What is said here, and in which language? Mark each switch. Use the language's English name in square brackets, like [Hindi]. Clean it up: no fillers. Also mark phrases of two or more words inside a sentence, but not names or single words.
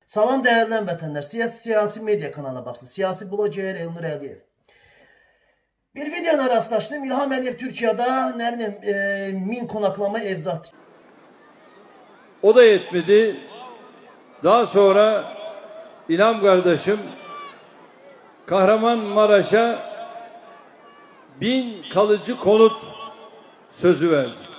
[Azerbaijani] Salam değerli vətəndaşlar. Siyasi medya kanalına baxsın. Siyasi bloger Elnur Əliyev. Bir videoyla rastlaşdım. [Turkish] İlham Əliyev Türkiye'de ne bileyim 1000 konaklama ev zat. O da yetmedi. Daha sonra İlham kardeşim Kahramanmaraş'a 1000 kalıcı konut sözü verdi.